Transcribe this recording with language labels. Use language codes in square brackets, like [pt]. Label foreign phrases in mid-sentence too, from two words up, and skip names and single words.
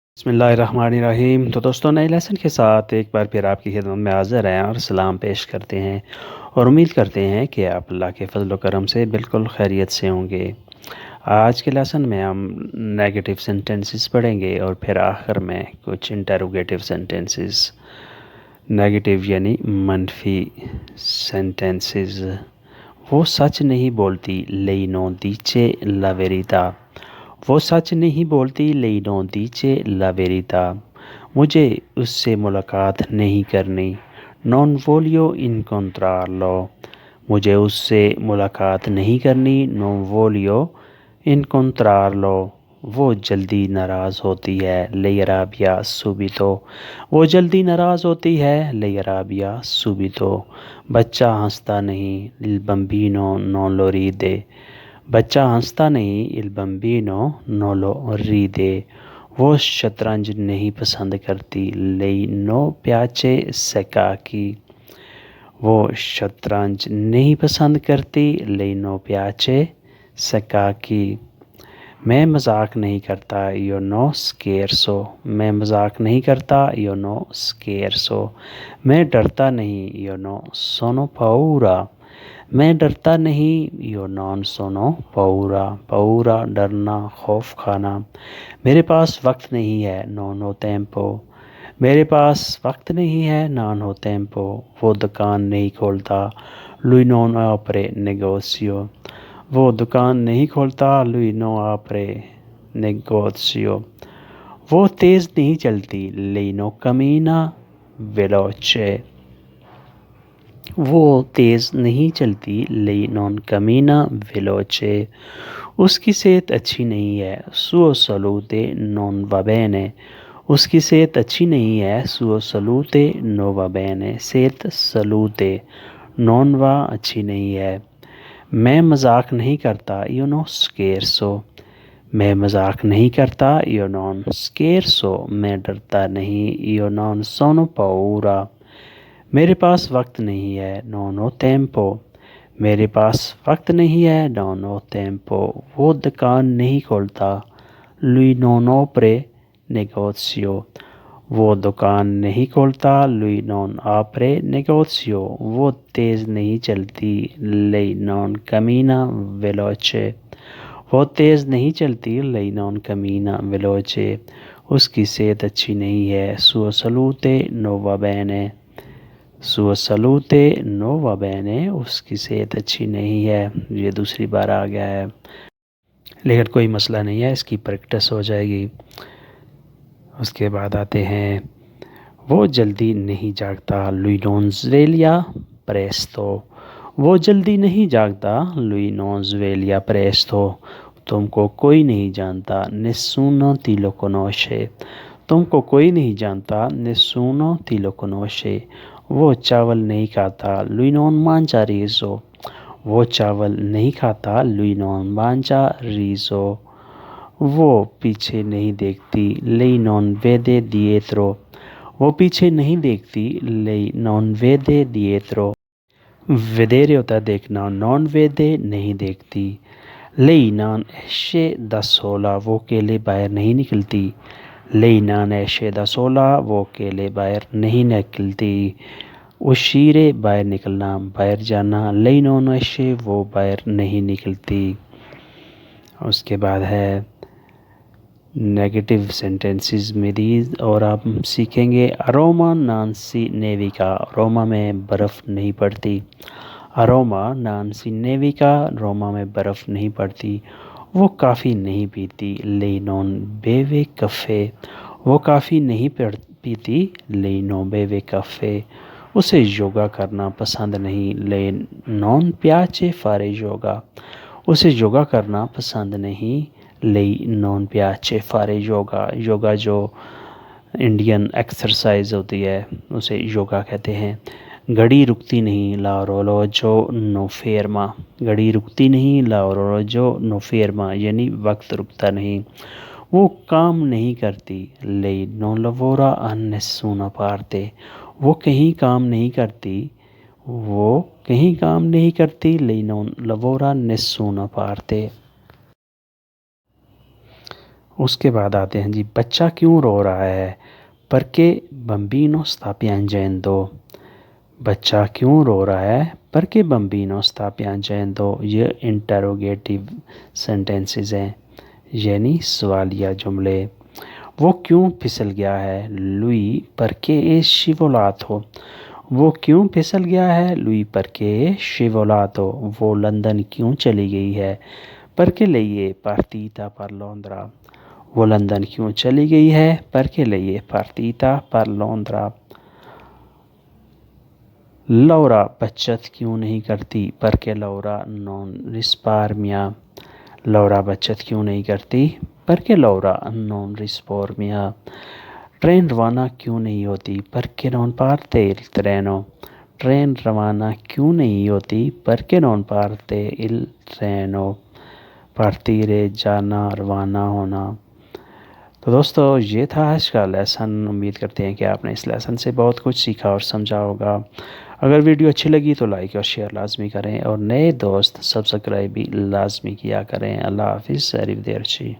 [ar] بسم اللہ الرحمن الرحیم۔ [ur] تو دوستوں، نئے لیسن کے ساتھ ایک بار پھر آپ کی خدمت میں حاضر ہیں اور سلام پیش کرتے ہیں اور امید کرتے ہیں کہ آپ اللہ کے فضل و کرم سے بالکل خیریت سے ہوں گے۔ آج کے لیسن میں ہم [en] negative sentences [ur] پڑھیں گے اور پھر آخر میں کچھ [en] interrogative sentences. [ur] نیگیٹو یعنی منفی سینٹنسز۔ وہ سچ نہیں بولتی [it] lei non dice la verità۔ [ur] وہ سچ نہیں بولتی [it] lei non dice la verità۔ [ur] مجھے اس سے ملاقات نہیں کرنی [it] non voglio incontrarlo۔ [ur] مجھے اس سے ملاقات نہیں کرنی [it] non voglio incontrarlo۔ [ur] وہ جلدی ناراض ہوتی ہے [it] lei arrabbia subito۔ [ur] وہ جلدی ناراض ہوتی ہے [it] lei arrabbia subito۔ [ur] بچہ ہنستا نہیں [it] il bambino non lo ride۔ [ur] بچہ ہنستا نہیں [it] il bambino non lo ride۔ [ur] وہ شطرنج نہیں پسند کرتی [it] lei non piace scacchi۔ [ur] وہ شطرنج نہیں پسند کرتی [it] lei non piace scacchi۔ [ur] میں مذاق نہیں کرتا [it] io non scherzo۔ [ur] میں مذاق نہیں کرتا [it] io non scherzo۔ [ur] میں ڈرتا نہیں [it] io non sono paura۔ [ur] میں ڈرتا نہیں [it] io non sono paura۔ [ur] paura ڈرنا، خوف کھانا۔ میرے پاس وقت نہیں ہے [it] non ho tempo۔ [ur] میرے پاس وقت نہیں ہے [it] non ho tempo۔ [ur] وہ دکان نہیں کھولتا [it] lui non apre negozio۔ [ur] وہ دکان نہیں کھولتا [it] lui non apre negozio۔ [ur] وہ تیز نہیں چلتی [it] lei non cammina veloce۔ [ur] وہ تیز نہیں چلتی [it] lei non cammina veloce۔ [ur] اس کی صحت اچھی نہیں ہے [it] sua salute non va bene۔ [ur] اس کی صحت اچھی نہیں ہے [it] sua salute non va bene۔ [ur] صحت [it] salute non va [ur] اچھی نہیں ہے۔ میں مذاق نہیں کرتا [it] io non scherzo۔ [ur] میں مذاق نہیں کرتا [it] io non scherzo۔ [ur] میں ڈرتا نہیں [it] io non sono paura۔ [ur] میرے پاس وقت نہیں ہے [it] non ho tempo۔ [ur] میرے پاس وقت نہیں ہے [it] non ho tempo۔ [ur] وہ دکان نہیں کھولتا [it] lui non apre negozio۔ [ur] وہ دکان نہیں کھولتا [it] lui non apre negozio۔ [ur] وہ تیز نہیں چلتی [it] lei non cammina veloce۔ [ur] وہ تیز نہیں چلتی [it] lei non cammina veloce۔ [ur] اس کی صحت اچھی نہیں ہے [it] sua salute non va bene۔ sua salute non va bene۔ [ur] اس کی صحت اچھی نہیں ہے۔ یہ دوسری بار آ گیا ہے لیکن کوئی مسئلہ نہیں ہے، اس کی پریکٹس ہو جائے گی۔ اس کے بعد آتے ہیں وہ جلدی نہیں جاگتا [it] lui non sveglia presto۔ [ur] وہ جلدی نہیں جاگتا [it] lui non sveglia presto۔ [ur] تم کو کوئی نہیں جانتا [it] nessuno ti lo conosce۔ [ur] تم کو کوئی نہیں جانتا [it] nessuno ti lo conosce۔ [ur] وہ چاول نہیں کھاتا [it] lui non mangia riso۔ [ur] وہ چاول نہیں کھاتا [it] lui non mangia riso۔ [ur] وہ پیچھے نہیں دیکھتی [it] lei non vede dietro۔ [ur] وہ پیچھے نہیں دیکھتی [it] lei non vede dietro۔ [ur] vedere ہوتا ہے دیکھنا، [it] non vede [ur] نہیں دیکھتی۔ [it] lei non esce da sola۔ [ur] وہ اکیلے باہر نہیں نکلتی [it] lei non esce da sola۔ [ur] وہ اکیلے باہر نہیں نکلتی۔ uscire باہر نکلنا، باہر جانا [it] lei non esce۔ [ur] وہ باہر نہیں نکلتی۔ اس کے بعد ہے [en] negative sentences [ur] مزید اور آپ سیکھیں گے [it] a Roma non si nevica. [ur] روما میں برف نہیں پڑتی۔ [it] a Roma non si nevica. [ur] روما میں برف نہیں پڑتی۔ وہ کافی نہیں پیتی [it] lei non beve caffè۔ [ur] وہ کافی نہیں پیتی [it] lei non beve caffè۔ [ur] اسے یوگا کرنا پسند نہیں [it] lei non piace fare yoga۔ [ur] اسے یوگا کرنا پسند نہیں [it] lei non piace fare yoga۔ [ur] یوگا جو [en] Indian exercise [ur] ہوتی ہے اسے یوگا کہتے ہیں۔ گھڑی رکتی نہیں [it] l'orologio non ferma۔ [ur] گھڑی رکتی نہیں [it] l'orologio non ferma [ur] یعنی وقت رکتا نہیں۔ وہ کام نہیں کرتی [it] lei non lavora a nessuna parte۔ [ur] وہ کہیں کام نہیں کرتی۔ وہ کہیں کام نہیں کرتی [it] lei non lavora a nessuna parte۔ [ur] اس کے بعد آتے ہیں جی بچہ کیوں رو رہا ہے، [it] perché bambino sta piangendo، [ur] بچہ کیوں رو رہا ہے [it] perché bambino sta piangendo، [ur] یہ [en] interrogative sentences [ur] ہیں یعنی سوالیہ جملے۔ وہ کیوں پھسل گیا ہے، [it] lui perché è scivolato، [ur] وہ کیوں پھسل گیا ہے، [it] lui perché è scivolato۔ [ur] وہ لندن کیوں چلی گئی ہے، [it] perché lei è partita per Londra، [ur] وہ لندن کیوں چلی گئی ہے، [it] perché lei è partita per Londra۔ [ur] لورا بچت کیوں نہیں کرتی، [it] perché Laura non risparmia، [ur] لورا بچت کیوں نہیں کرتی، [it] perché Laura non risparmia۔ [ur] ٹرین روانہ کیوں نہیں ہوتی، [it] perché non parte il treno، [ur] ٹرین روانہ کیوں نہیں ہوتی، [it] perché non parte il treno۔ [ur] partire جانا، روانہ ہونا۔ تو دوستو یہ تھا آج کا لیسن، امید کرتے ہیں کہ آپ نے اس لیسن سے بہت کچھ سیکھا اور سمجھا ہوگا۔ اگر ویڈیو اچھی لگی تو لائک اور شیئر لازمی کریں، اور نئے دوست سبسکرائب بھی لازمی کیا کریں۔ اللہ حافظ، [it] arrivederci۔